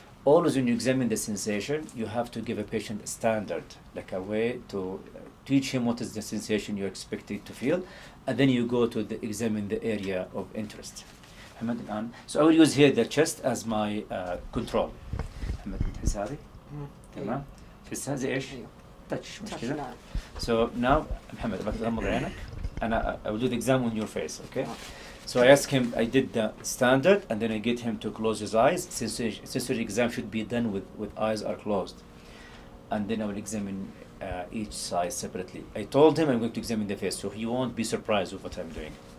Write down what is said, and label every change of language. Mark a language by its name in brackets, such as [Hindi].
[English] Always when you examine the sensation, you have to give a patient a standard, like a way to teach him what is the sensation you're expected to feel, and then you go to examine the area of interest. So I will use here the chest as my control. [Arabic] محمد تحس هذه؟ تمام؟ تحسها زي ايش؟ [English] touch [Arabic] مش كذا؟ [English] So now [Arabic] محمد بغمض عينك. [English] I will do the exam on your face, okay? So I ask him, I did the standard, and then I get him to close his eyes. Sensory exam should be done with eyes are closed. And then I will examine each side separately. I told him I'm going to examine the face, so he won't be surprised with what I'm doing.